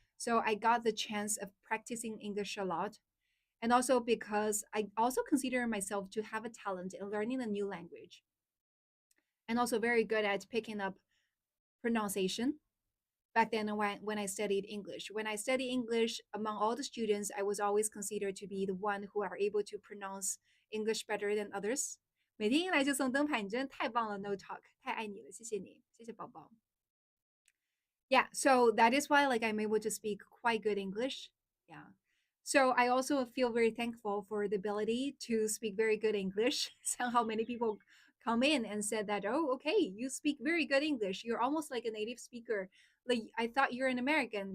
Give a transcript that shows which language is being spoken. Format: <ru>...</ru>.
<en>So I got the chance of practicing English a lot. And also because I also consider myself to have a talent in learning a new language and also very good at picking up pronunciation. Back then, when I studied English, when I studied English among all the students, I was always considered to be the one who are able to pronounce English better than others.</en> <zh>每天一来就送灯牌，你真的太棒了，No Talk，太爱你了，谢谢你，谢谢宝宝。</zh> <en>Yeah, so that is why like I'm able to speak quite good English. Yeah. So I also feel very thankful for the ability to speak very good English. Somehow many people come in and said that, oh, okay, you speak very good English. You're almost like a native speaker. Like I thought you're an American.</en>